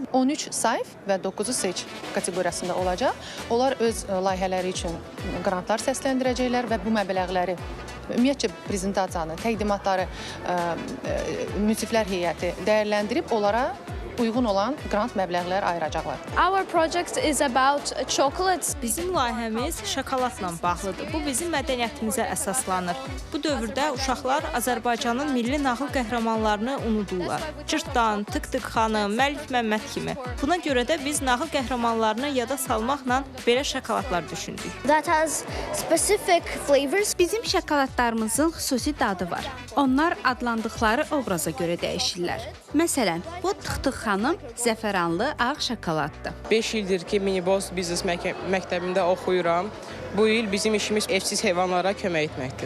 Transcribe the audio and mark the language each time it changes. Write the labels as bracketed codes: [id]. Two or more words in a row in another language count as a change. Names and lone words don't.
[az] 13 Saif və 9 Sage kateqoriyasında olacaq. Onlar öz layihələri üçün qrantlar səsləndirəcəklər və bu məbləğləri ümumiyyətcə prezentasiyanı, təqdimatları münsiflər heyəti dəyərləndirib onlara uyğun olan qrant məbləğlər ayıracaqlar. [en] Our project is about chocolates. [az] Bizim layihəmiz şokoladla bağlıdır. Bu bizim mədəniyyətimizə əsaslanır. Bu dövrdə uşaqlar Azərbaycanın milli nağıl qəhrəmanlarını unudurlar. Cırtdan, Tık-Tık xanım, Məlik Məmməd kimi. Buna görə də biz nağıl qəhrəmanlarını yada salmaqla belə şokoladlar düşündük. [en] That has specific flavors. [az] Bizim şokoladlarımızın xüsusi dadı var. Onlar adlandıqları obraza görə dəyişirlər. Məsələn, bu Tık-Tık xanım zəfəranlı ağ şokoladdır. 5 ildir ki, Miniboz Biznes Məktəbində oxuyuram. Bu il bizim işimiz evsiz heyvanlara kömək etməkdir.